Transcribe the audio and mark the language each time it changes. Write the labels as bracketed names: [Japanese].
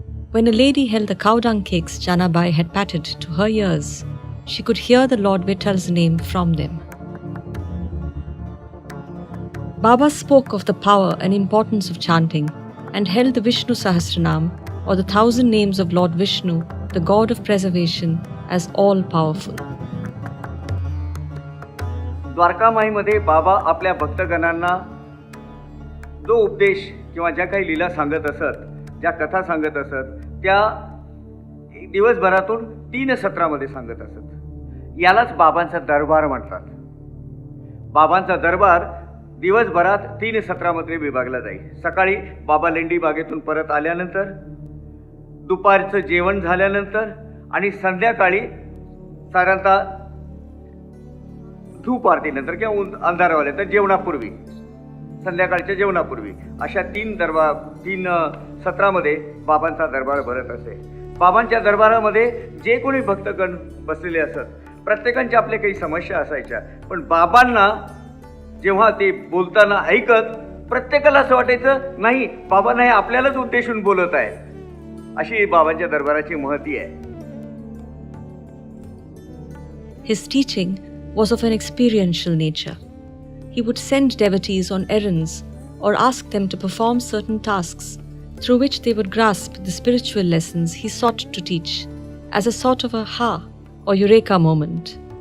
[English] When a lady held the cow dung cakes Janabai had patted to her ears, she could hear the Lord Vittal's name from them. Baba spoke of the power and importance of chanting and held the Vishnu Sahasranam, or the 1,000 names of Lord Vishnu, the God of preservation, as all-powerful. [Marathi] द्वारकामाईमध्ये बाबा आपल्या भक्तगणांना जो उपदेश किंवा ज्या काही लीला सांगत असत, ज्या कथा सांगत असत, त्या दिवसभरातून 3 सत्रामध्ये सांगत असत. यालाच बाबांचा दरबार म्हणतात. बाबांचा दरबार दिवसभरात 3 सत्रामध्ये विभागला जाईल. सकाळी बाबा लेंडी बागेतून परत आल्यानंतर, दुपारचं जेवण झाल्यानंतर आणि संध्याकाळी साधारणतः धूप आरतीनंतर किंवा अंधारवाल्यानंतर जेवणापूर्वी, संध्याकाळच्या जेवणापूर्वी अशा 3 सत्रामध्ये बाबांचा दरबार भरत असे. बाबांच्या दरबारामध्ये जे कोणी भक्तगण बसलेले असत, प्रत्येकांच्या आपल्या काही समस्या असायच्या, पण बाबांना जेव्हा ते बोलताना ऐकत प्रत्येकाला असं वाटायचं नाही, बाबा नाही आपल्यालाच उद्देशून बोलत आहे. अशी बाबांच्या दरबाराची महती आहे. [English] His teaching was of an experiential nature. He would send devotees on errands or ask them to perform certain tasks through which they would grasp the spiritual lessons he sought to teach as a sort of a ha or eureka moment.